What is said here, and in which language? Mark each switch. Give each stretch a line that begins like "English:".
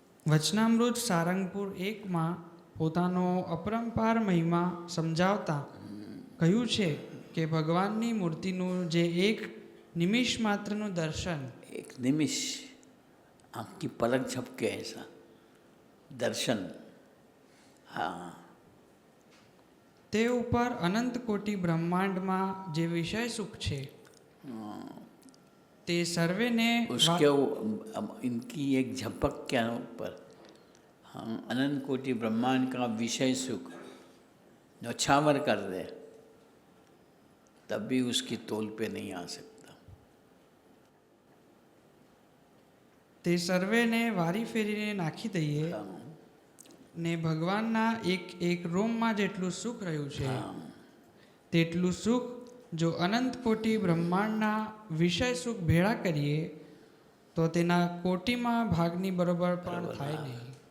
Gujarati: વચનામૃત સારંગપુર 1માં પોતાનો અપરંપાર મહિમા સમજાવતા કહ્યું છે કે ભગવાનની મૂર્તિનું જે એક નિમિષ માત્રનું દર્શન,
Hindi: एक निमिष आँख की पलक झपके ऐसा दर्शन, हाँ,
Gujarati: તે ઉપર અનંત કોટી બ્રહ્માંડમાં જે વિષય સુખ છે તે સર્વેને
Hindi: उसके इनकी एक झपक के ऊपर, हाँ, अनंत कोटि ब्रह्मांड का विषय सुख न्यौछावर कर दे तब भी उसकी तोल पे नहीं आ सकता.
Gujarati: તે સર્વેને વારી ફેરીને નાખી દઈએ ને ભગવાનના એક રોમમાં જેટલું સુખ રહ્યું છે તેટલું સુખ જો અનંત કોટી બ્રહ્માંડના વિષય સુખ ભેળા કરીએ તો તેના કોટીમાં ભાગની બરોબર પણ થાય નહીં.